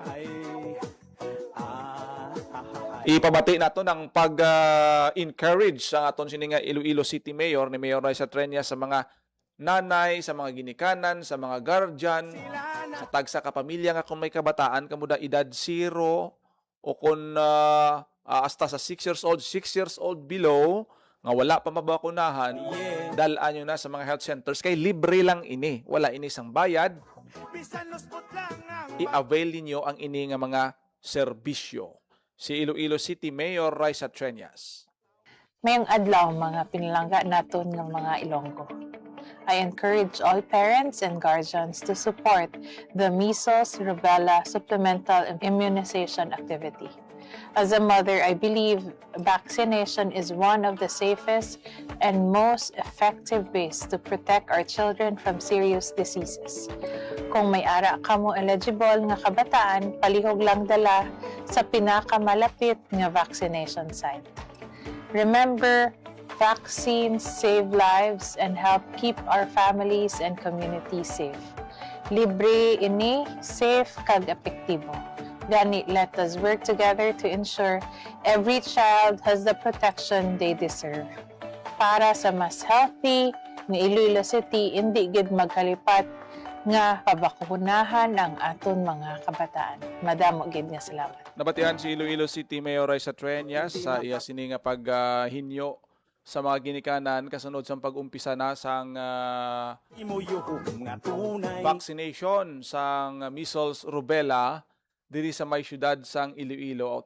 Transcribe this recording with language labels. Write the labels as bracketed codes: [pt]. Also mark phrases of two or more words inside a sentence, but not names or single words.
[hil] Ipabati nato ng pag-encourage sa aton sini nga Iloilo City Mayor ni Mayor Raisa Trenia sa mga nanay, sa mga ginikanan, sa mga guardian, sa tagsa ka pamilya nga kung may kabataan kamuda edad 0 o kung hasta sa 6 [en] years old, [hil] 6 [en] years old below [hil] nga wala pa mabakunahan, dalaan nyo na sa mga [en] health centers [hil] kay libre lang ini, wala ini sang bayad. I-avail niyo ang ini nga mga serbisyo. Si Iloilo City Mayor Raisa Trenias. Mayong adlaw mga pinalangga naton ng mga Ilonggo. [en] I encourage all parents and guardians to support the measles, rubella supplemental immunization activity. As a mother, I believe vaccination is one of the safest and most effective ways to protect our children from serious diseases. [hil] Kung may ara ka mo eligible nga kabataan, palihog lang dala sa pinakamalapit nga vaccination site. [en] Remember, vaccines save lives and help keep our families and communities safe. [hil] Libre ini, safe kag epektibo. Gani, [en] let us work together to ensure every child has the protection they deserve. [hil] Para sa mas healthy nga Iloilo City, hindi gid magkalipat nga pabakunahan ang aton mga kabataan. Madamo gid nga salamat. Nabatihan si Iloilo City Mayor Raisa Trenias sa iya sini nga paghinyo sa mga ginikanan kasunod sa pag-umpisa na sang vaccination sang [en] measles, rubella [hil] diri sa may syudad sang Iloilo.